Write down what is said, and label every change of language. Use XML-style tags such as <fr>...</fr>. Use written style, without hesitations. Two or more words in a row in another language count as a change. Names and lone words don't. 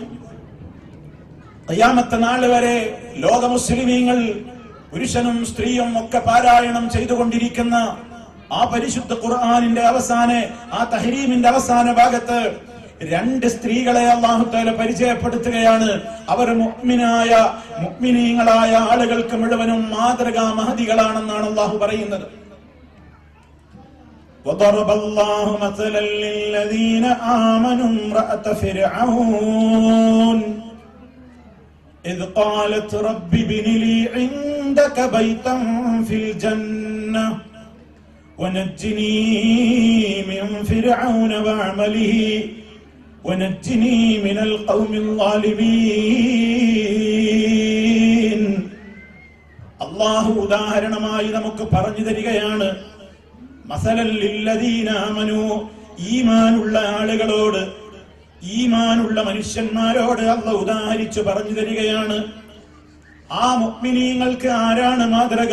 <ml>ഖിയാമത്ത് നാൾ വരെ ലോക മുസ്ലിമീങ്ങൾ പുരുഷനും സ്ത്രീയും ഒക്കെ പാരായണം ചെയ്തുകൊണ്ടിരിക്കുന്ന ആ പരിശുദ്ധ ഖുർആനിന്റെ ആ തഹരീമിന്റെ അവസാന ഭാഗത്ത് 2 സ്ത്രീകളെ അല്ലാഹു തആല പരിചയപ്പെടുത്തുകയാണ്. അവർ മുഅ്മിനീങ്ങളായ ആളുകൾക്ക് മുഴുവനും മാതൃകാ മഹദികളാണെന്നാണ് അല്ലാഹു പറയുന്നത്.</ml> <ar>وضرب الله مثلا للذين آمنوا امرأة فرعون إذ قالت رب ابن لي عندك بيتا في الجنة ونجني من فرعون وعمله ونجني من القوم الظالمين.</ar> <ml>അല്ലാഹു ഉദാഹരണമായി നമുക്ക് പറഞ്ഞു തരികയാണ്.</ml> <ar>مثلا للذين آمنوا,</ar> <ml>ഈമാനുള്ള ആളുകളോട്, ഈമാനുള്ള മനുഷ്യന്മാരോട് അല്ലാഹു ഉദാഹരിച്ചു പറഞ്ഞു തരികയാണ്. ആ മുഅ്മിനീങ്ങൾക്ക് ആരാണ് മാതൃക?</ml>